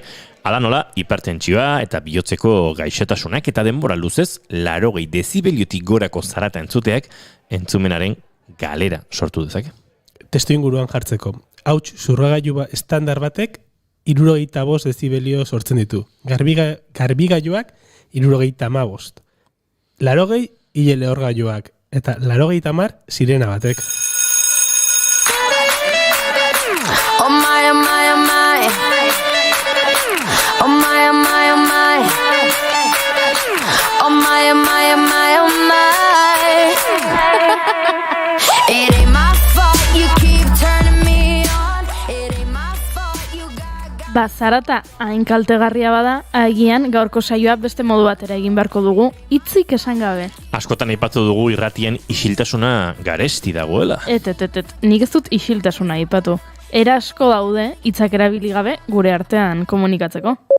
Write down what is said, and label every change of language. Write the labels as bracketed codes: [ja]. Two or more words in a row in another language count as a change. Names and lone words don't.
[eu] Hala nola, hipertentsioa eta bihotzeko gaixotasunak eta denbora luzez 80 dezibeliotik gorako zarata entzuteak entzumenaren galera sortu dezake. Testu inguruan jartzeko, hauts zurragailu estandar batek 75 dezibelio sortzen ditu. Garbigailuak 75. 80 hile lehorgailuak eta 80 sirena batek. [en] Oh my, oh my, oh my. Oh my, oh my, oh my. Oh my, oh my, oh my, oh my. It ain't my fault you keep turning me on. It ain't my fault you got. [eu] Zarata hain kaltegarria bada, agian gaurko saioa beste modu batera egin beharko dugu, hitzik esan gabe. Askotan aipatu dugu irratien isiltasuna garesti dagoela. Nik ez dut isiltasuna aipatu. Era asko daude hitzak erabili gabe gure artean komunikatzeko.